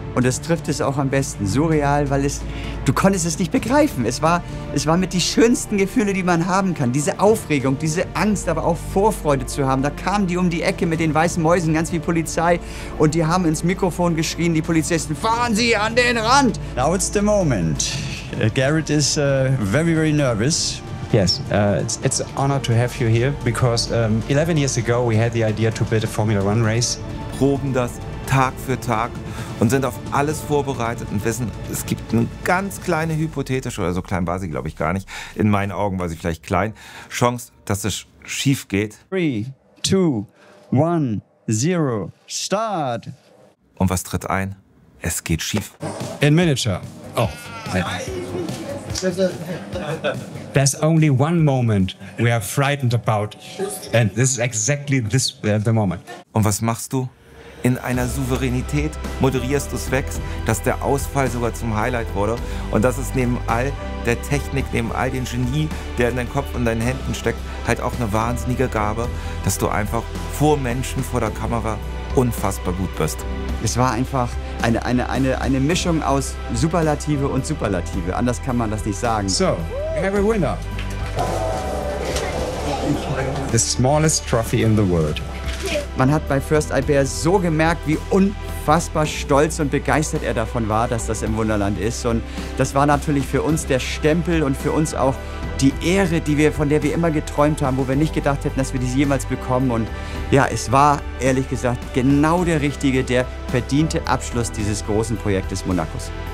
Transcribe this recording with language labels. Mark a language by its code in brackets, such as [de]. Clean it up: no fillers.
[de] Und das trifft es auch am besten. Surreal, weil du konntest es nicht begreifen. Es war mit die schönsten Gefühle, die man haben kann. Diese Aufregung, diese Angst, aber auch Vorfreude zu haben. Da kamen die um die Ecke mit den weißen Mäusen, ganz wie Polizei. Und die haben ins Mikrofon geschrien, die Polizisten, fahren Sie an den Rand! [en] Now it's the moment. Gerrit is very, very nervous. Yes, it's an honor to have you here, because 11 years ago we had the idea to build a Formula One race. [de] Proben das Tag für Tag und sind auf alles vorbereitet und wissen, es gibt eine ganz kleine hypothetische, oder so klein war sie, glaube ich, gar nicht, in meinen Augen war sie vielleicht klein, Chance, dass es schief geht. [en] 3, 2, 1, 0, start! [de] Und was tritt ein? Es geht schief. [en] In Miniature. Oh. There's only one moment we are frightened about, and this is exactly the moment. [de] Und was machst du? In einer Souveränität moderierst du es weg, dass der Ausfall sogar zum Highlight wurde und dass es neben all der Technik, neben all dem Genie, der in deinem Kopf und deinen Händen steckt, halt auch eine wahnsinnige Gabe, dass du einfach vor Menschen, vor der Kamera unfassbar gut bist. Es war einfach eine Mischung aus Superlative und Superlative. Anders kann man das nicht sagen. [en] So, we have a winner. The smallest trophy in the world. [de] Man hat bei First Albert so gemerkt, wie unfassbar stolz und begeistert er davon war, dass das im Wunderland ist. Und das war natürlich für uns der Stempel und für uns auch die Ehre, von der wir immer geträumt haben, wo wir nicht gedacht hätten, dass wir diese jemals bekommen. Und ja, es war, ehrlich gesagt, genau der verdiente Abschluss dieses großen Projektes Monacos.